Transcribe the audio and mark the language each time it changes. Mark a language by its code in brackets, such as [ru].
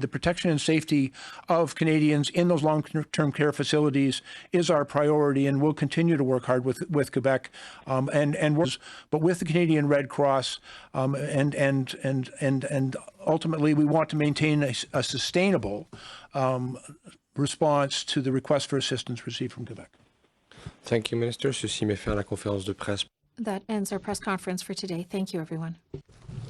[en] The protection and safety of Canadians in those long-term care facilities is our priority, and we'll continue to work hard with Quebec but with the Canadian Red Cross, and ultimately we want to maintain a sustainable response to the request for assistance received from Quebec. Thank you, Minister. [fr] Ceci met fin à la conférence de presse. [en] That ends our press conference for today. Thank you, everyone.